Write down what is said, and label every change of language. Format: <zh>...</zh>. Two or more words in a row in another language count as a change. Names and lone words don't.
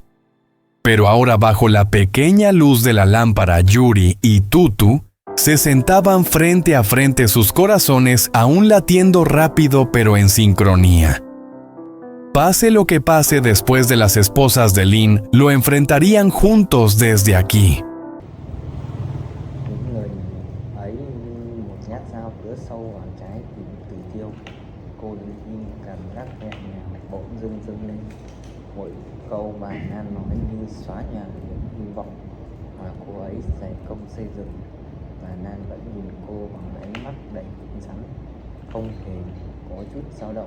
<es>Pero ahora, bajo la pequeña luz de la lámpara, Yuri y Tutu se sentaban frente a frente, sus corazones aún latiendo rápido pero en sincronía. Pase lo que pase después de las esposas de Lynn, lo enfrentarían juntos desde aquí.</es> <vi>Câu mà Nan nói như xóa nhà những hy vọng mà cô ấy dày công xây dựng, và Nan vẫn nhìn cô bằng ánh mắt đầy cứng rắn, không hề có chút dao động.</vi>